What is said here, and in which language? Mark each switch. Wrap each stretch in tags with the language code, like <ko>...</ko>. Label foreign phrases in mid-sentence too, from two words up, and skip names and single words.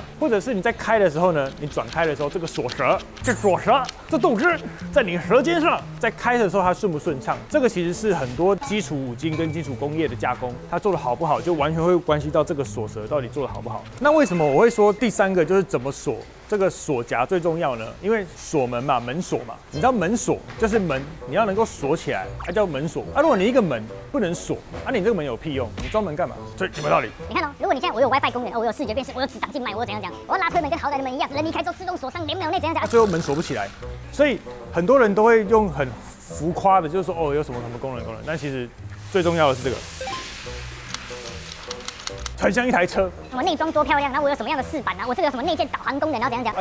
<zh>或者是你在開的時候呢，你轉開的時候，這個鎖舌，這動汁在你舌尖上，在開的時候它順不順暢，這個其實是很多基礎五金跟基礎工業的加工，它做的好不好，就完全會關係到這個鎖舌到底做的好不好。那為什麼我會說第3個就是怎麼鎖？這個鎖夾最重要呢？因為鎖門嘛，門鎖嘛，你知道門鎖就是门，你要能夠鎖起來，它叫門鎖。如果你一個門不能鎖，你這個门有屁用？你装门幹嘛？所以有没有道理？你看哦，如果你现在我有 WiFi 功能，我有视觉辨识，我有指掌静脉，我有怎样，我要拉推门跟豪宅的门一样，人离開之後自動鎖上，2秒內怎樣？最後門鎖不起來，所以很多人都會用很浮誇的，就是說哦有什麼功能，但其實最重要的是這個。很像一台車，我內裝多漂亮，然後我有什麼樣的飾板啊？我這個有什麼內建導航功能，然後怎樣？</zh>